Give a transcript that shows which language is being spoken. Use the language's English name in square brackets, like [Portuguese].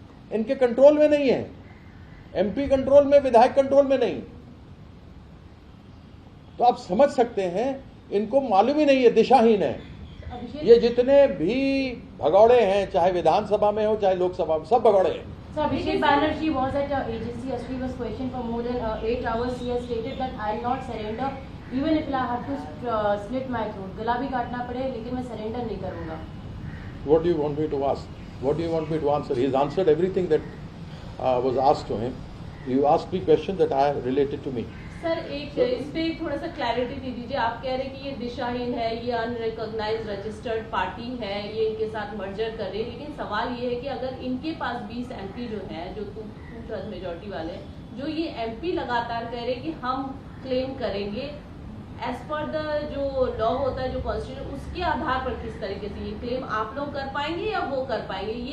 [Hindi] इनके कंट्रोल में नहीं है, MP कंट्रोल में, विधायक कंट्रोल में नहीं। तो आप समझ सकते हैं, इनको मालूम ही नहीं है, दिशाहीन है। ये जितने भी भगौड़े हैं, चाहे विधानसभा में हो चाहे लोकसभा में, सब भगौड़े हैं। [English] So Abhishek Banerjee was at agency yesterday, was questioned for more than 8 hours. He has stated that I will not surrender, even if I have to slit my throat. [Hindi] गला भी काटना पड़े, लेकिन मैं surrender नहीं करूँगा। [English] What do you want me to ask? What do you want me to answer? He's answered everything that was asked to him. You asked me questions that are related to me. [Hindi] Sir एक इस पे थोड़ा सा clarity दे दीजिए। आप कह रहे हैं कि ये दिशाहीन है, ये अनरिकॉग्नाइज्ड रजिस्टर्ड पार्टी है, ये इनके साथ मर्जर कर रहे हैं, लेकिन सवाल ये है कि अगर इनके पास 20 MP जो है, जो 2/3 मेजोरिटी वाले, जो ये MP लगातार कह रहे हैं कि हम क्लेम करेंगे, [English] as per the [Hindi] जो लॉ होता है, जो कॉन्स्टिट्यूशन, उसके आधार पर किस तरीके से ये क्लेम आप लोग कर पाएंगे या वो कर पाएंगे?